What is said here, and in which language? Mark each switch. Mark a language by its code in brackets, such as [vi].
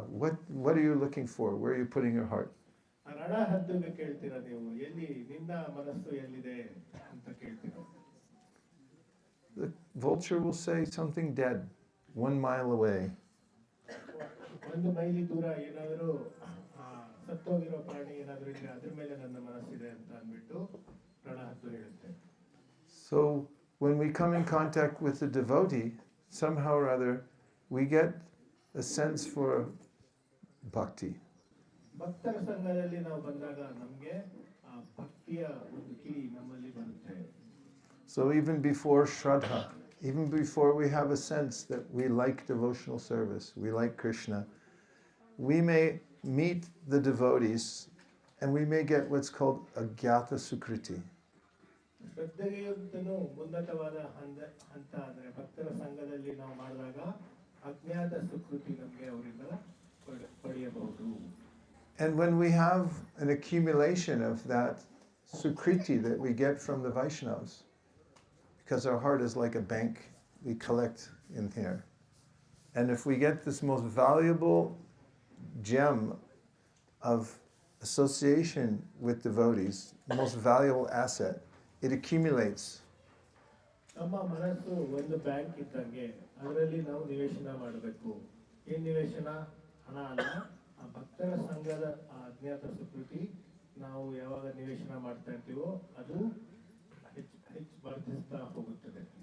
[en] What are you looking for? Where are you putting your heart? [kn] ಆ ರಣ ಹದ್ದುಗೆ ಕೇಳ್ತೀರಾ ನೀವು, ಎಲ್ಲಿ ನಿನ್ನ ಮನಸ್ಸು ಎಲ್ಲಿದೆ ಅಂತ ಕೇಳ್ತೀರಾ. [en] The vulture will say something dead, 1 mile away. [kn] ಒಂದು ಮೈಲಿ ದೂರ ಏನಾದರೂ ಸತ್ತೋಗಿರೋ ಪ್ರಾಣಿ ಏನಾದರೂ ಇದ್ರೆ ಅದ್ರ ಮೇಲೆ ನನ್ನ ಮನಸ್ಸಿದೆ ಅಂತ ಅಂದ್ಬಿಟ್ಟು ರಣ ಹದ್ದು ಹೇಳುತ್ತೆ. [en] So when we come in contact with the devotee, somehow or other, we get a sense for bhakti. [kn] ಭಕ್ತರ ಸಂಘದಲ್ಲಿ ನಾವು ಬಂದಾಗ ನಮಗೆ ಆ ಭಕ್ತಿಯ ಒಂದು ಕಿಡಿ ನಮ್ಮಲ್ಲಿ ಬರುತ್ತೆ. [en] So even before Shraddha, even before we have a sense that we like devotional service, we like Krishna, we may meet the devotees and we may get what's called a Gyata Sukriti. [kn] ಶ್ರದ್ಧೆಗಿಂತಲೂ ಉನ್ನತವಾದ ಹಂತ ಅಂದರೆ ಭಕ್ತರ ಸಂಘದಲ್ಲಿ ನಾವು ಮಾಡಿದಾಗ ಅಜ್ಞಾತ ಸುಕೃತಿ ನಮಗೆ ಅವರಿಂದ ಪಡೆಯಬಹುದು. [en] And when we have an accumulation of that sukriti that we get from the Vaishnavas, because our heart is like a bank, we collect in here. And if we get this most valuable gem of association with devotees, the most valuable asset, it accumulates. [kn] ನಮ್ಮ ಮನಸ್ಸು ಒಂದು bank ಇದ್ದಂಗೆ, ಅದರಲ್ಲಿ ನಾವು ನಿವೇಶನ ಮಾಡಬೇಕು. ಏನು ನಿವೇಶನ? ಹಣ ಅಲ್ಲ, ಆ ಭಕ್ತರ ಸಂಘದ ಆ ಅಜ್ಞಾತ ಸುಕೃತಿ ನಾವು ಯಾವಾಗ ನಿವೇಶನ ಮಾಡ್ತಾ ಇರ್ತೀವೋ ಅದು ಹೆಚ್ಚು ವರ್ಧಿಸ್ತಾ ಹೋಗುತ್ತದೆ.